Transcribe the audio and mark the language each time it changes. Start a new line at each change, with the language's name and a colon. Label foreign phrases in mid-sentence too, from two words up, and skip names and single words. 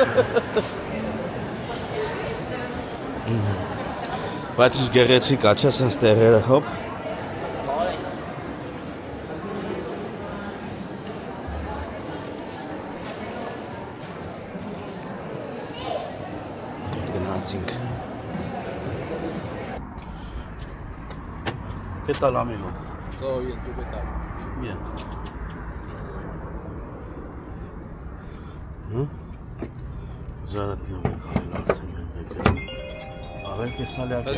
Armenian: Բայց ինչ գեղեցիկ ա, չէ, սենց տեղերը, հոպ։ Գնացինք։
Spanish: ¿Qué tal, amigo? Todo bien, ¿tú qué tal? Bien. Zarat no me cabe la arte, A ver qué sale acá.